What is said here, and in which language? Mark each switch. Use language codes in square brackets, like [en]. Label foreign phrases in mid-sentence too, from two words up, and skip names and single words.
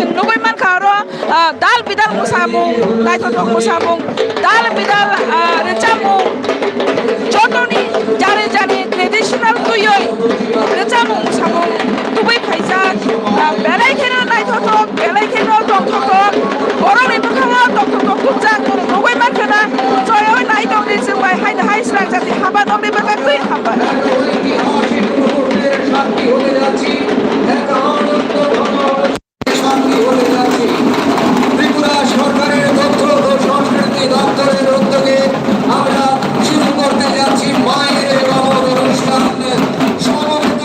[brx] नगै मानखारो दाल बिदाल मोसामुं नायथथक मोसामुं दाल बिदाल रेचामुं जतनि जारे जाने ट्रेडिशनल तुयै रेचामुं मोसामुं तुबै फाइजाक बेलायखेनो नायथथक बेलायखेनो दंथथक बर'नि मोखाङाव दंथथक गुजां नगै मानखाना जय नाय दंनि जोंबाय हायनो हाय स्रांजाति हाबा दंनि बखाक्तwi हाबा [bn] সাক্ষী হতে যাচ্ছি এক আনন্দ সাক্ষী হতে যাচ্ছি ত্রিপুরা সরকারের তথ্য ও সংস্কৃতি দপ্তরের উদ্যোগে আমরা শুরু করতে যাচ্ছি মায়ের গমন অনুষ্ঠান সমগ্র